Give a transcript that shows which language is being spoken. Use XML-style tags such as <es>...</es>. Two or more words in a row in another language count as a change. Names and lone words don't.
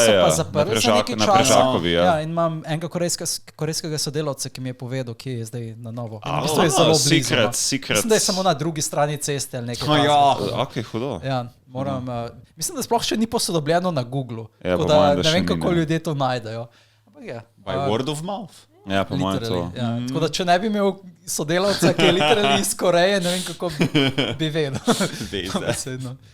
<sl>so pa zaprli za nekaj časa. In imam enega korejskega sodelavca, ki mi je povedal, kje je zdaj na novo. To je zelo blizu. Mislim, da je samo na drugi strani ceste ali nekaj. Ok, hudo. Mislim, da sploh še ni posodobljeno na Googlu. Tako da ne vem, kako ljudje to najdejo.</sl> <en>By word of mouth.</en> <sl>Ja, po mojem to. Tako da, če ne bi imel sodelavca, ki je literally iz Koreje, ne vem, kako bi vedel.</sl>